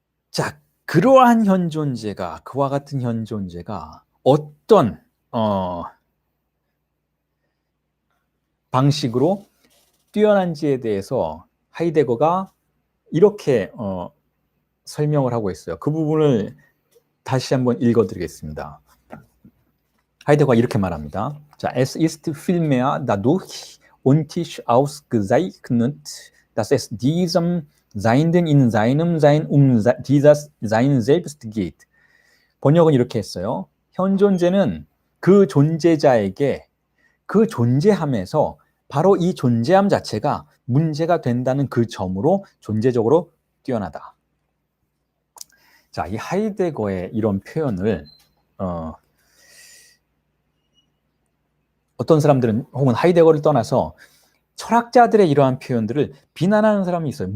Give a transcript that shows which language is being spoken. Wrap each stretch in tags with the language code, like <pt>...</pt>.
<ko>자, 그러한 현존재가, 그와 같은 현존재가 어떤 방식으로 뛰어난지에 대해서 하이데거가 이렇게 설명을 하고 있어요. 그 부분을 다시 한번 읽어드리겠습니다. 하이데거가 이렇게 말합니다.</ko> <de>자, es ist vielmehr dadurch untisch ausgezeichnet, dass es diesem Seienden in seinem Sein dieses Sein selbst geht.</de> <ko>번역은 이렇게 했어요. 현존재는 그 존재자에게 그 존재함에서 바로 이 존재함 자체가 문제가 된다는 그 점으로 존재적으로 뛰어나다. 자, 이 하이데거의 이런 표현을 어떤 사람들은 혹은 하이데거를 떠나서 철학자들의 이러한 표현들을 비난하는 사람이 있어요.</ko>